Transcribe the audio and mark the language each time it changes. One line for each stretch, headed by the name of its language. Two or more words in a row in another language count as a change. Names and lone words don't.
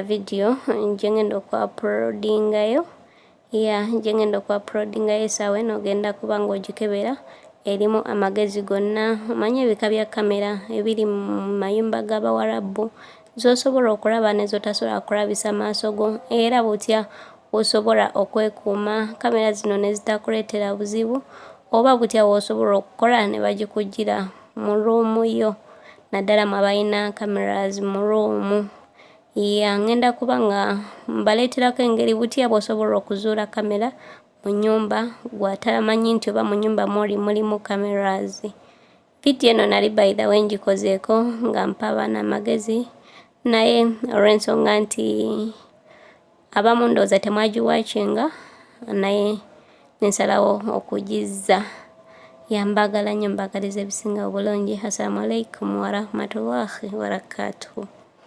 Ganda: video gyengenda okuuploadingayo gyengenda okuuploadingayo esaawa eno ogenda kuba ng'ogikebera erimu amagezi gonna omanye ebika bya kamera ebiri mu mayumba g'Abawarabu z'osobola okulaba ne zotasobola kulabisa maaso go era butya osobola okwekuuma kamera zino ne zitakuleetera buzibu oba butya w'osobola okukola ne bagikugira mu ruumu yo naddala mwabalina cameras mu room. Ngenda kuba nga mbaleeterako engeri butya bw'osobola okuzuula kamera mu nnyumba gw'atamanyi nti oba mu nnyumba mulimu cameras. Video eno nali
English: by the way
Ganda: ngikozeeko nga mpa abaana amagezi, naye olw'ensonga nti abamu ndowooza temwagiwatchinga, naye nensalawo okugizza. Mbagala nnyo, mbagaliza ebisinga obulungi.
Arabic: السلام عليكم ورحمة الله وبركاته.